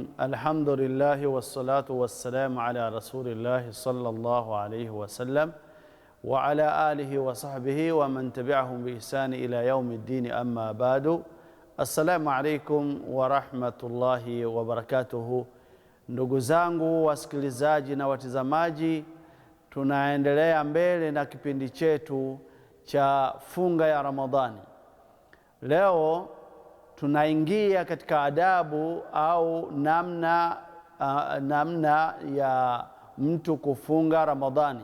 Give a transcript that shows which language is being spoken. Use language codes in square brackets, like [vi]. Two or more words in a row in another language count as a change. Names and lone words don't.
[ar] الحمد لله والصلاة والسلام على رسول الله صلى الله عليه وسلم وعلى آله وصحبه ومن تبعهم بإحسان إلى يوم الدين. أما بعد. السلام عليكم ورحمة الله وبركاته. [sw] Ndugu zangu wasikilizaji na watazamaji, tunaendelea mbele na kipindi chetu cha funga ya Ramadhani. Leo tunaingia katika adabu au namna ya mtu kufunga Ramadhani.